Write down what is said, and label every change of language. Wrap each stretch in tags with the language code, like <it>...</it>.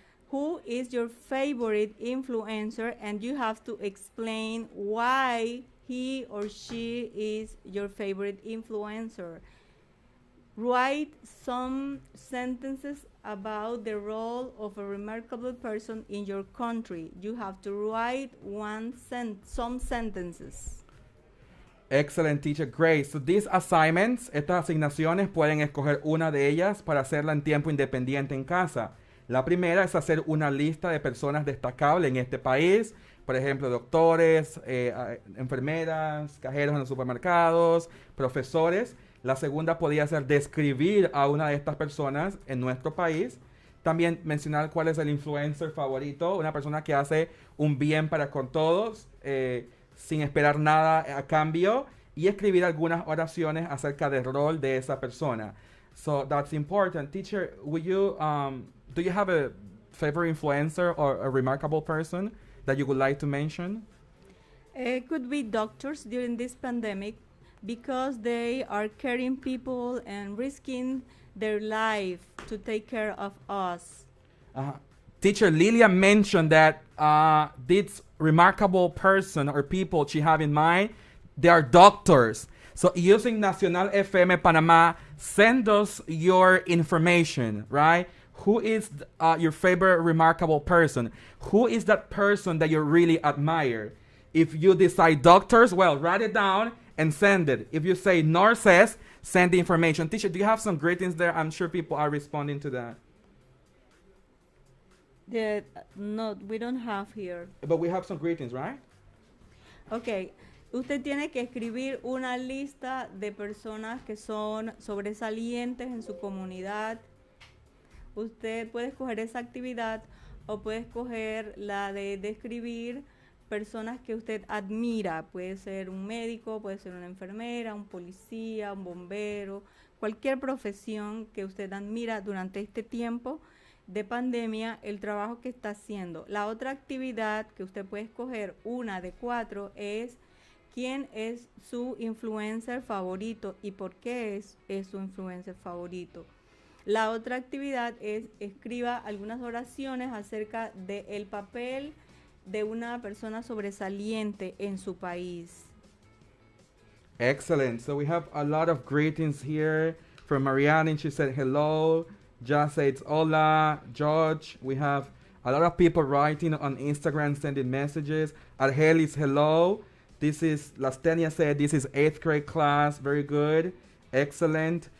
<en>Who is your favorite influencer? And you have to explain why he or she is your favorite influencer. Write some sentences about the role of a remarkable person in your country. You have to write some sentences. Excellent, teacher. Great.</en> <es>So these assignments, estas asignaciones, pueden escoger una de ellas para hacerla en tiempo independiente en casa. La primera es hacer una lista de personas destacables en este país. Por ejemplo, doctores, enfermeras, cajeros en los supermercados, profesores. La segunda podría ser describir a una de estas personas en nuestro país. También mencionar cuál es el influencer favorito, una persona que hace un bien para con todos, sin esperar nada a cambio, y escribir algunas oraciones acerca del rol de esa persona.</es> <en>So that's important. Teacher, will you, do you have a favorite influencer or a remarkable person that you would like to mention? It could be doctors during this pandemic, because they are caring people and risking their life to take care of us. Teacher Lilia mentioned that this remarkable person or people she have in mind, they are doctors. So using Nacional FM Panamá, send us your information, right? Who is your favorite remarkable person? Who is that person that you really admire? If you decide doctors, well, write it down and send it. If you say nurses, send the information. Teacher, do you have some greetings there? I'm sure people are responding to that. No, we don't have here. But we have some greetings, right? Okay.</en> <es>Usted tiene que escribir una lista de personas que son sobresalientes en su comunidad. Usted puede escoger esa actividad o puede escoger la de describir personas que usted admira. Puede ser un médico, puede ser una enfermera, un policía, un bombero, cualquier profesión que usted admira durante este tiempo. de pandemia el trabajo que está haciendo. La otra actividad que usted puede escoger, una de 4, es quién es su influencer favorito y por qué es su influencer favorito. La otra actividad es escriba algunas oraciones acerca del papel de una persona sobresaliente en su país.</es> <en>Excellent. So we have a lot of greetings here from Marianne, and she said hello. Just said hola. George, we have a lot of people writing on Instagram, sending messages. Argelis, hello. This is, Lastenia said, this is 8th grade class. Very good. Excellent.</en>